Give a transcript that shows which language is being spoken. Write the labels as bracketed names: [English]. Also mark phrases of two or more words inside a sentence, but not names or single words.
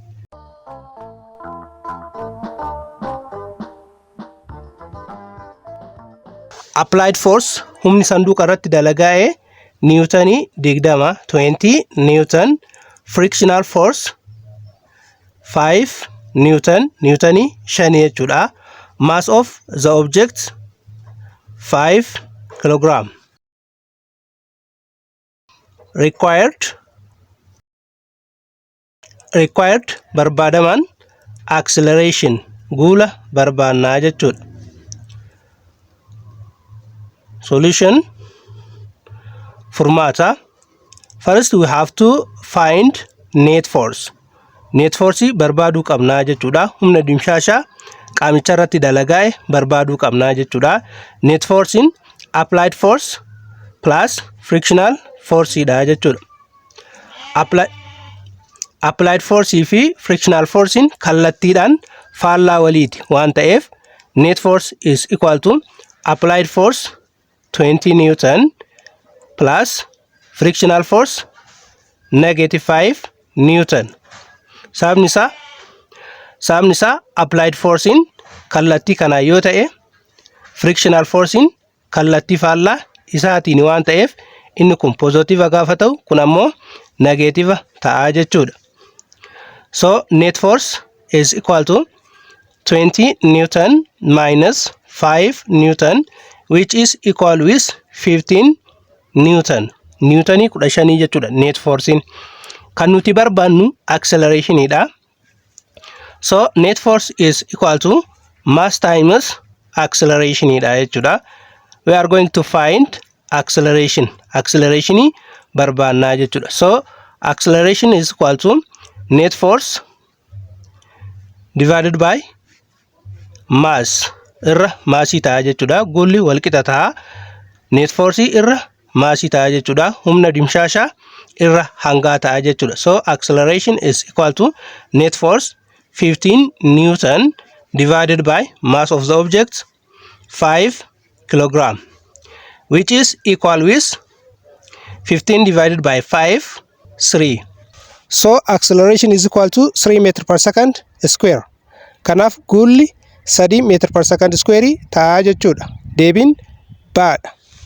[English] Applied force [Oromo] humni sanduuqa irratti dalagaa'e niwutonii 20 Newton. [English] Frictional force [Oromo] 5 Newton, niwutonii 5 jechuudha. [English] Mass of the object 5 kilogram. [Oromo] Required barbaadaman acceleration guula barbaannaa jechuudha. Solution furmaata. [English] First we have to find net force. Net force [Oromo] barbaaduu qabnaa jechuudha. Humna dimshaashaa qaamicha irratti dalagaa'e barbaaduu qabnaa jechuudha. [English] Net force in applied force plus frictional force [Oromo] dha jechuudha. [English] Applied force [Oromo] fi [English] frictional force [Oromo] in kallattiidhaan faallaa waliiti waan ta'eef [English] net force is equal to applied force 20 Newton plus frictional force -5 Newton. [Oromo] Sababni isaa [English] applied force [Oromo] in kallattii kana yoo ta'e [English] frictional force [Oromo] in kallattii faallaa isaatiin waan ta'eef inni kun positive gaafa ta'u kun ammoo negative ta'a jechuudha. [English] So net force is equal to 20 Newton minus 5 Newton, which is equal with 15 Newton. [Oromo] Newtonii 15 jechuudha [English] net force [Oromo] in. Kan nuti barbaannu acceleration dha. [English] So net force is equal to mass times acceleration [Oromo] dha jechuudha. [English] We are going to find acceleration. [Oromo] Acceleration barbaannaa jechuudha. [English] So acceleration is equal to net force divided by mass [Oromo] irra maasii ta'a jechuudha. Guulli wal qixa ta'a. [English] Net force [Oromo] irra maasii ta'a jechuudha. Humna dimshaashaa irra hangaa ta'a jechuudha. [English] So acceleration is equal to net force 15 Newton divided by mass of the object 5 kilogram, which is equal with 15 divided by 5 3. So acceleration is equal to 3 meter per second square. [Oromo] Kanaaf guulli 3 [English] meter per second square [Oromo] ta'a jechuudha. Deebiin baadha.